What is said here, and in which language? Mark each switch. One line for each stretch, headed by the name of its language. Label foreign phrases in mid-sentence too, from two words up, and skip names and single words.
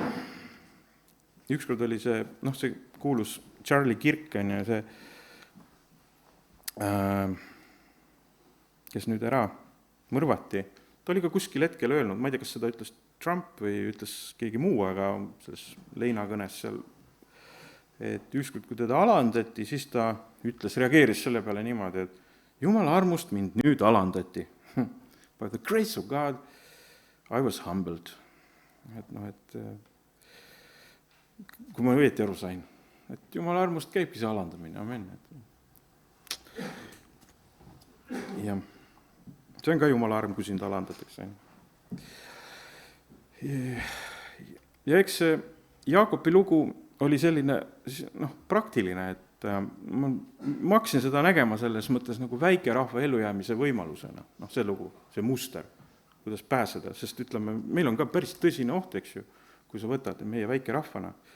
Estonian: Ükskord oli see kuulus Charlie Kirk on ja see kes nüüd ära mõrvati, ta oli ka kuskil hetkel öelnud, ma ei tea, kas seda ütles Trump või ütles keegi muu, aga selles leinakõnes seal, et ükskord, kui teda alandati, siis ta reageeris selle peale niimoodi, et Jumala armust mind nüüd alandati.
English: By the grace of God, I was humbled.
Estonian: Et kui ma õieti aru sain, et Jumala armust käibki see alandamine, amen. Ja see on ka Jumala arm, kui sind alandatakse. Ja eks see Jaakobi lugu oli selline praktiline, et ma hakkasin seda nägema selles mõttes nagu väike rahva ellujäämise võimalusena, see lugu, see muster, kuidas pääseda, sest meil on ka päris tõsine oht, eks ju, kui sa võtad meie väike rahvana.